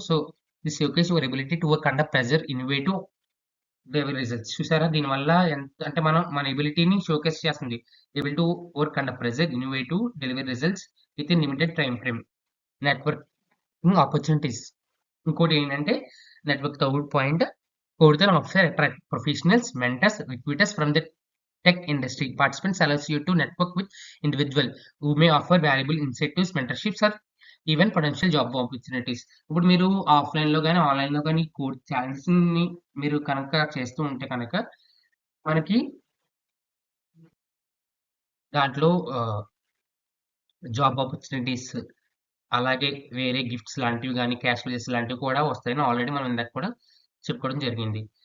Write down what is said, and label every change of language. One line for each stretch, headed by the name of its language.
English: So this showcase your ability to work under pressure, innovative delivery results.
Telugu: చూసారా దీనివల్ల ఎంత అంటే మనం మన ఎబిలిటీని షోకేస్ చేస్తుంది.
English: Able to work under pressure, innovative delivery results within limited time frame. Networking opportunities.
Telugu: ఇంకోటి ఏంటంటే
English: Network third point, Codeton offers attract professionals, mentors, recruiters from the tech industry. Participants allows you to network with individual who may offer valuable incentives, mentorships, or even potential job opportunities.
Telugu: ఇప్పుడు మీరు ఆఫ్లైన్లో కానీ ఆన్లైన్లో కానీ code ఛాలెంజెస్ని మీరు కనుక చేస్తూ ఉంటే కనుక మనకి దాంట్లో జాబ్ ఆపర్చునిటీస్ అలాగే వేరే గిఫ్ట్స్ లాంటివి గానీ, క్యాష్ ప్రైజెస్ లాంటివి కూడా వస్తాయని ఆల్రెడీ మనం ఇందాక కూడా చెప్పుకోవడం జరిగింది.